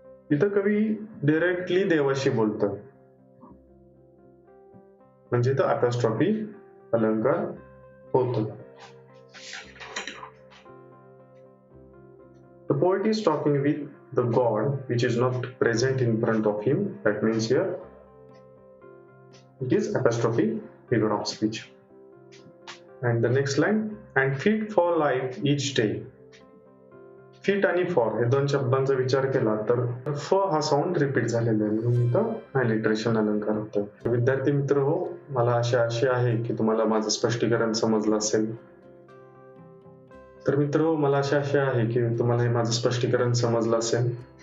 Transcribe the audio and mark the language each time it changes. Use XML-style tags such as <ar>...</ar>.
<mr>इथं कवी डायरेक्टली देवाशी बोलतं, म्हणजे इथं अपॉस्ट्रॉफी अलंकार होतो.</mr> <en>The poet is talking with the God which is not present in front of him. That means here it is apostrophe figure of speech. And the next line, and fit for life each day.</en> <mr>Fit आणि for हे दोन शब्दांचा विचार केला तर फ हा sound repeat झालेला आहे, म्हणून इथं ॲलिट्रेशन अलंकार होतं. विद्यार्थी मित्र हो, मला आशा आहे की तुम्हाला माझं स्पष्टीकरण समजलं असेल. तर मित्र हो, मला आशा आहे की तुम्हाला हे माझं स्पष्टीकरण समजलं असेल.</mr>